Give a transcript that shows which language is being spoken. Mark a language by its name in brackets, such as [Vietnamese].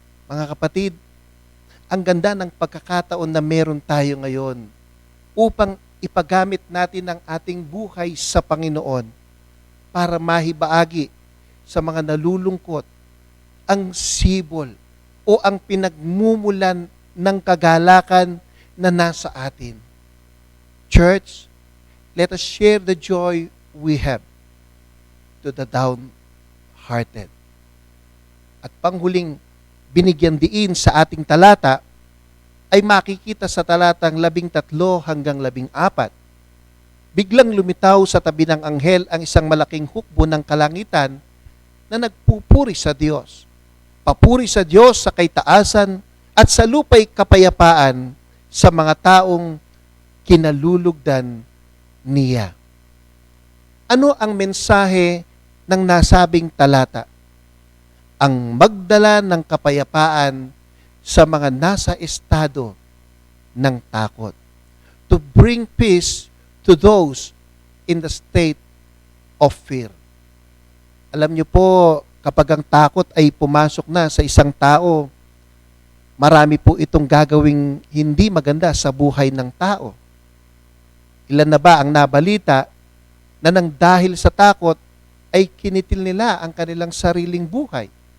[Filipino] Mga kapatid, ang ganda ng pagkakataon na meron tayo ngayon upang ipagamit natin ang ating buhay sa Panginoon para mahibaagi sa mga nalulungkot ang sibol o ang pinagmumulan ng kagalakan na nasa atin. [English] Church, let us share the joy we have to the downhearted. [Filipino] At panghuling binigyan diin sa ating talata ay makikita sa talatang 13 hanggang 14. Biglang lumitaw sa tabi ng anghel ang isang malaking hukbo ng kalangitan na nagpupuri sa Diyos. Papuri sa Diyos sa kaitaasan at sa lupa'y kapayapaan sa mga taong kinalulugdan niya. Ano ang mensahe ng nasabing talata? Ang magdala ng kapayapaan sa mga nasa estado ng takot. [English] To bring peace to those in the state of fear. [Filipino] Alam niyo po, kapag ang takot ay pumasok na sa isang tao, marami po itong gagawing hindi maganda sa buhay ng tao. Ilan na ba ang nabalita na nang dahil sa takot ay kinitil nila ang kanilang sariling buhay?